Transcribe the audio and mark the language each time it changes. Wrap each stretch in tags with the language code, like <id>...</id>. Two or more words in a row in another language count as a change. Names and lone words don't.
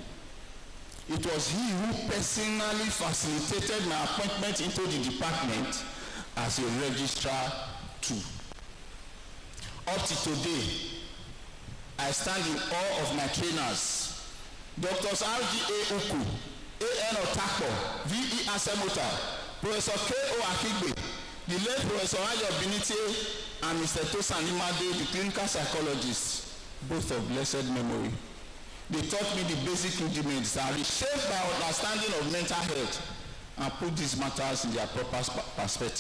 <en>It was he who personally facilitated my appointment into the department as a registrar too. Up to today, I stand in awe of my trainers, Drs. R.G.A. Uku, A.N. Otakpo, V.E. Asemota, Professor K.O. Akigbe, the late Professor Ayo Binite, and Mr. Tosan Imade, the clinical psychologist, both of blessed memory. They taught me the basic rudiments that reshaped my understanding of mental health and put these matters in their proper perspective.</en>